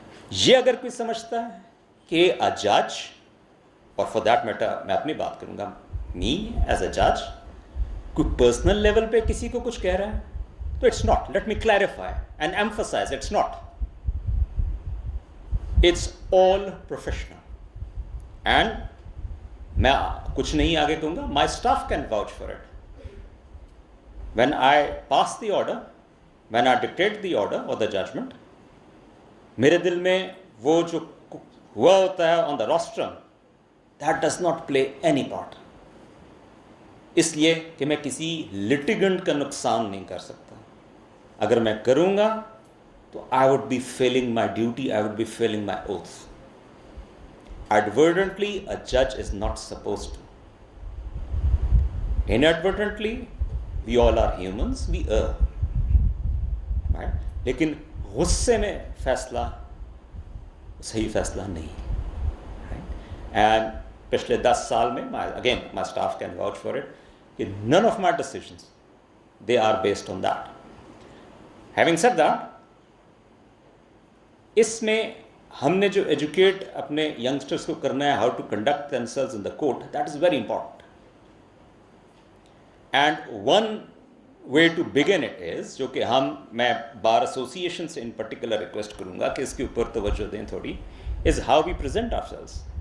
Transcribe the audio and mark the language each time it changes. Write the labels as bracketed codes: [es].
[ur] یہ اگر کوئی سمجھتا ہے کہ اے جج، اور [en] for that matter [ur] میں اپنی بات کروں گا، [en] me as a جج، [ur] کوئی پرسنل لیول پہ کسی کو کچھ کہہ رہا ہے تو it's not. [en] Let me clarify and emphasize, it's not, it's all professional. And [ur] میں کچھ نہیں آگے کہوں گا، [en] My staff can vouch for it. when I pass the order, when I dictate the order or the judgment, [ur] میرے دل میں وہ جو ہوا ہوتا ہے [en] on the rostrum, that does not play any part. [ur] اس لیے کہ میں کسی litigant کا نقصان نہیں کر سکتا. اگر میں کروں گا تو [en] I would be failing my duty, I would be failing my oath. Advertently, a judge is not supposed to. Inadvertently, we all are humans, we err. Right? [ur] لیکن غصے میں فیصلہ صحیح فیصلہ نہیں. [en] Right? And [ur] پچھلے 10 سال میں [en] again my staff can vouch for it, کہ none of my decisions, they are based on that. Having said that, [ur] اس میں ہم نے جو ایجوکیٹ اپنے ینگسٹرس کو کرنا ہے [en] How to conduct themselves in the court, that is very important. And one way to begin it is, [ur] جو کہ میں بار ایسوسیشن سے ان پرٹیکولر ریکویسٹ کروں گا کہ اس کے اوپر توجہ دیں تھوڑی, [en] is how we present ourselves.